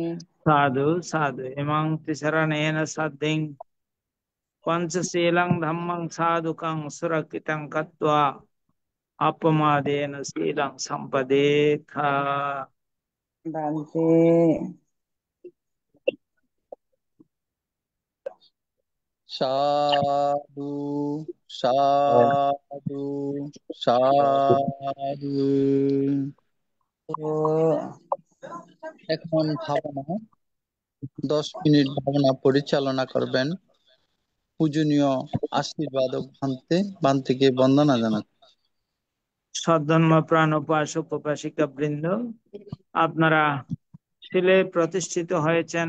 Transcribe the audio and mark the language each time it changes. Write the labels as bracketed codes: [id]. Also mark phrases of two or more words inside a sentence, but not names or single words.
[pi] साधु साधु इमं तिसरणेन सद्धिं पंचशीलं धम्मं साधुकं सुरक्षितं कृत्वा अपमादेन शीलं संपदेथ भन्ते साधु साधु साधु। [bn] এখন ভাবনা 10 মিনিট ভাবনা পরিচালনা করবেন পূজনীয় আশীর্বাদক ভান্তিকে বন্দনা জানাচ্ছি। সদ্ধর্ম প্রাণ উপাসক উপাসিকা বৃন্দ, আপনারা শিলে প্রতিষ্ঠিত হয়েছেন।